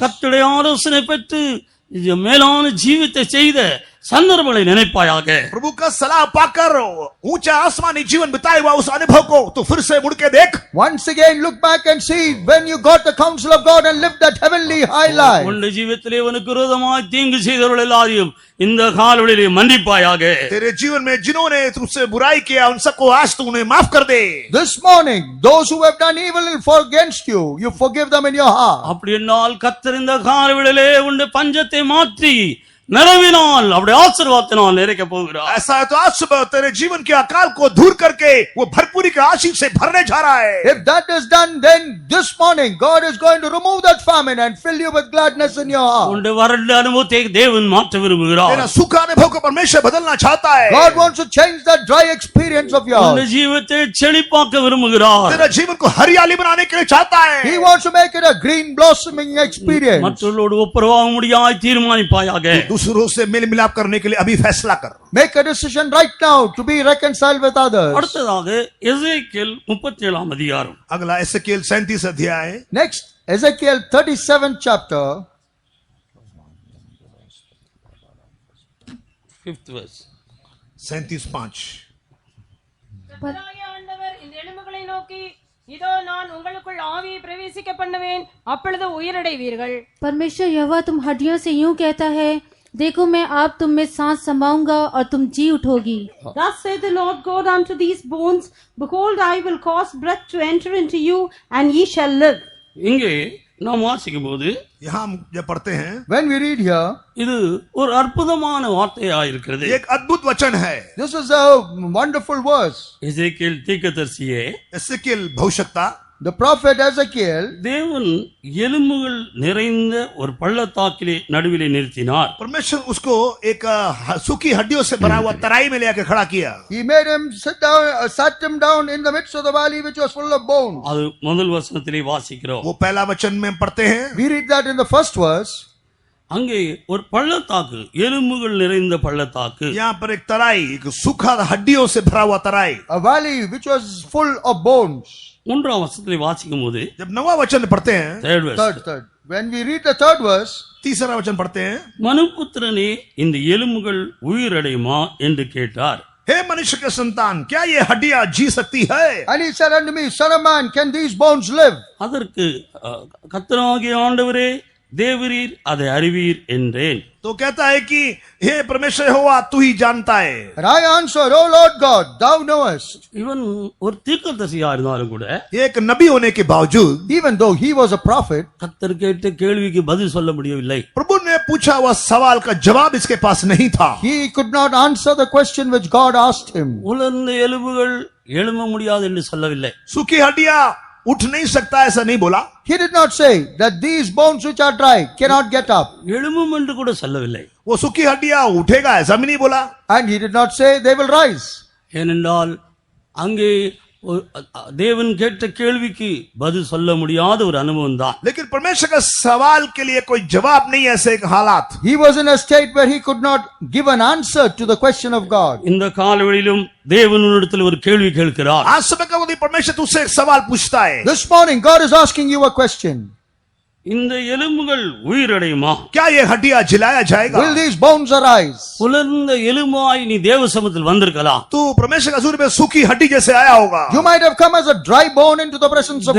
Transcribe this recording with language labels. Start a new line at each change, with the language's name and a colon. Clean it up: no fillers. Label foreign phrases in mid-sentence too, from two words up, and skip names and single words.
Tamil: கர்த்தருடைய ஆலோசனை பெற்று இது மேலான ஜீவித்தை செய்த சந்தர்ப்பங்களை நினைப்பாயாக.
Hindi: प्रभु का सलाह पाकर ऊंचा आसमानी जीवन बिताए हुआ उस अनुभव को तू फिर से मुड़ के देख.
English: Once again, look back and see when you got the counsel of God and lived that heavenly high life.
Tamil: உன்னுடைய ஜீவித்திலே உனக்கு விரோதமாய் தீங்கு செய்தவர்கள் எல்லாரையும் இந்த காலவெளியிலே மன்னிப்பாயாக.
Hindi: तेरे जीवन में जिन्होंने तुझसे बुराई किया उन सबको आज तू उन्हें माफ कर दे.
English: This morning, those who have done evil against you, you forgive them in your heart.
Tamil: அப்படி என்னால் கர்த்தர் இந்த காலவெளியிலே உன்னுடைய பஞ்சத்தை மாற்றி நிறவினால் அவருடைய ஆசீர்வாதத்தினால் நிறைக்க போகிறார்.
Hindi: ऐसा है तो आज सुबह तेरे जीवन के अकाल को दूर करके वो भरपूरी के आशीष से भरने जा रहा है.
English: If that is done, then this morning, God is going to remove that famine and fill you with gladness in your heart.
Tamil: உன்னுடைய வறண்ட அனுபவத்தை தேவன் மாற்ற விரும்புகிறார்.
Hindi: तेरा सूखा अनुभव को परमेश्वर बदलना चाहता है.
English: God wants to change that dry experience of
Tamil: உன்னுடைய
English: yours.
Tamil: ஜீவித்தை செழிப்பாக்க விரும்புகிறார்.
Hindi: तेरा जीवन को हरियाली बनाने के लिए चाहता है.
English: He wants to make it a green blossoming experience.
Tamil: மற்றவர்களோடு ஒப்புரவாக முடியாய் தீர்மானிப்பாயாக.
Hindi: दूसरों से मेल मिलाप करने के लिए अभी फैसला कर.
English: Make a decision right now to be reconciled with others.
Tamil: அடுத்ததாக எசேக்கியேல் 37 அதிகாரம்.
Hindi: अगला एसेकिएल 37 अध्याय.
English: Next, Ezekiel 37th chapter. 5th verse. 37:5.
Tamil: கர்த்தராகிய ஆண்டவர் இந்த எலும்புகளை நோக்கி, இதோ நான் உங்களுக்குள் ஆவியை பிரவேசிக்க பண்ணுவேன், அப்பொழுது உயிரடைவீர்கள்.
Hindi: परमेश्वर यहोवा तुम हड्डियों से यूं कहता है, देखो मैं आप तुम में सांस समाऊंगा और तुम जी उठोगी.
English: Thus saith the Lord God unto these bones, behold, I will cause breath to enter into you, and ye shall live.
Tamil: இங்கே நாம் வாசிக்கும் போது
Hindi: यहाँ हम जब पढ़ते हैं,
English: When we read here,
Tamil: இது ஒரு அற்புதமான வார்த்தையாயிருக்கிறது.
Hindi: एक अद्भुत वचन है.
English: this is a wonderful verse.
Tamil: எசேக்கியேல் தீர்க்கதரிசியே,
Hindi: एसेकिएल भविष्यवक्ता
English: The prophet Ezekiel,
Tamil: தேவன் எலும்புகள் நிறைந்த ஒரு பள்ளத்தாக்கிலே நடுவிலே நிறுத்தினார்.
Hindi: परमेश्वर उसको एक सूखी हड्डियों से भरा हुआ तराई में लेकर खड़ा किया.
English: he made him sat him down in the midst of the valley which was full of bones.
Tamil: அது முதல் வசனத்திலே வாசிக்கிறோம்.
Hindi: वो पहला वचन में हम पढ़ते हैं.
English: We read that in the first verse.
Tamil: அங்கே ஒரு பள்ளத்தாக்கு, எலும்புகள் நிறைந்த பள்ளத்தாக்கு.
Hindi: यहाँ पर एक तराई, एक सूखा हड्डियों से भरा हुआ तराई.
English: A valley which was full of bones.
Tamil: மூன்றாம் வசனத்திலே வாசிக்கும் போது
Hindi: जब नवा वचन पढ़ते हैं,
English: Third. When we read the third verse,
Hindi: तीसरा वचन पढ़ते हैं,
Tamil: மனுபுத்திரனே இந்த எலும்புகள் உயிரடையுமா என்று கேட்டார்.
Hindi: हे मनुष्य के संतान, क्या ये हड्डियां जी सकती है?
English: and he said unto me, Son of man, can these bones live?
Tamil: அதற்கு கர்த்தராகிய ஆண்டவரே, தேவரீர் அதை அறிவீர் என்றேன்.
Hindi: तो कहता है कि हे परमेश्वर यहोवा, तू ही जानता है.
English: And I answered, O Lord God, thou knowest.
Tamil: இவன் ஒரு தீர்க்கதரிசியா இருந்தாலும் கூட
Hindi: एक नबी होने के बावजूद,
English: Even though he was a prophet,
Tamil: கர்த்தர் கேட்ட கேள்விக்கு பதில் சொல்ல முடியவில்லை.
Hindi: प्रभु ने पूछा हुआ सवाल का जवाब इसके पास नहीं था.
English: he could not answer the question which God asked him.
Tamil: உலர்ந்த எலும்புகள் எழும்ப முடியாது என்று சொல்லவில்லை.
Hindi: सूखी हड्डियां उठ नहीं सकता ऐसा नहीं बोला.
English: He did not say that these bones which are dry cannot get up.
Tamil: எழும்பும் என்று கூட சொல்லவில்லை.
Hindi: वो सूखी हड्डियां उठेगा ऐसा भी नहीं बोला.
English: And he did not say they will rise.
Tamil: ஏனென்றால் அங்கே தேவன் கேட்ட கேள்விக்கு பதில் சொல்ல முடியாத ஒரு அனுபவம் தான்.
Hindi: लेकिन परमेश्वर का सवाल के लिए कोई जवाब नहीं, ऐसे एक हालात.
English: He was in a state where he could not give an answer to the question of God.
Tamil: இந்த காலவெளியிலும் தேவனிடத்தில் ஒரு கேள்வி கேட்கிறார்.
Hindi: आज समय का परमेश्वर तुझसे एक सवाल पूछता है.
English: This morning God is asking you a question.
Tamil: இந்த எலும்புகள் உயிரடையுமா?
Hindi: क्या ये हड्डियां जिलाया जाएगा?
English: Will these bones arise?
Tamil: உலர்ந்த எலும்பாய் நீ தேவ சமூகத்தில் வந்திருக்கலாம்.
Hindi: तू परमेश्वर का हजूर में सूखी हड्डी जैसे आया होगा.
English: You might have come as a dry bone into the presence of